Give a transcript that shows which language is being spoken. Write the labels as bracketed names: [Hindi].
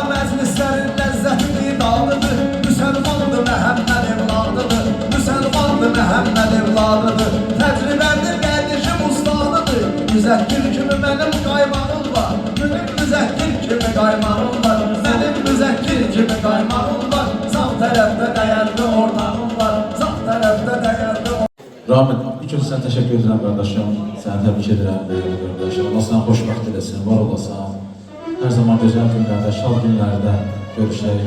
[Azerbaijani] Məclislərin ləzzətini daldıdır, müsəlmandır Məhəmməd evladıdır, müsəlmandır Məhəmməd evladıdır. Təcrübədir qardeşim ustadıdır, müzəkkir kimi mənim qaymağım var, mənim müzəkkir kimi qaymağım var, mənim müzəkkir kimi qaymağım var. Sağ tərəfdə dəyərli ortağım var, sağ tərəfdə dəyərli [Turkish] Rahmet, ilk önce sana teşekkür ederim kardeşim. Seni tebrik ederim değerli kardeşim. [Azerbaijani] Allah sana xoşbəxt eləsin, var olasan. [Turkish] Her zaman güzel günlerde, şad günlerde görüşək.